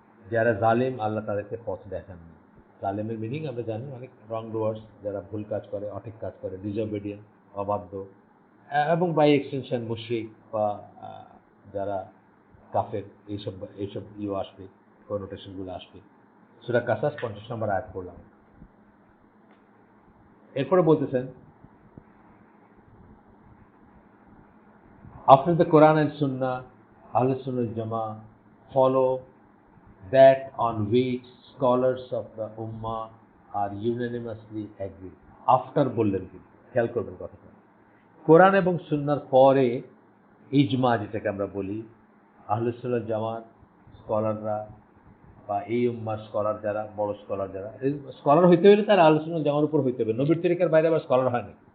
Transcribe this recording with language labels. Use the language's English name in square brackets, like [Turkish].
[Bangla] যারা জালিম, আল্লাহ তাদেরকে পথ দেখান না। জালিমের মিনিং আমরা জানি, অনেক রং ডুয়ার্স, যারা ভুল কাজ করে, অঠিক কাজ করে, ডিসঅবেডিয়েন্ট, অবাধ্য, এবং বাই এক্সটেনশন মুশরিক বা যারা কাফের, এইসব আসবে, কনোটেশনগুলো আসবে। সূরা কাসাস 50 নম্বর আয়াত পড়লাম। এরপরে বলতেছেন, [English] after the Quran and Sunnah, Ahlus Sunnah wal Jama'ah follow that on which scholars of the Ummah are unanimously agreed. [Bangla] After বললেন কি, খেয়াল করবেন কথাটা। কোরআন এবং সুন্নাহর পরে ইজমা যেটাকে আমরা বলি, আহলুস সুন্নাহ জামাত স্কলাররা বা এই উম্মার স্কলার যারা, বড় স্কলার যারা, স্কলার হইতে হলে তারা আহলুস সুন্নাহ জামার উপর হইতে হবে। নবীর তরিকার বাইরে আবার স্কলার হয় না।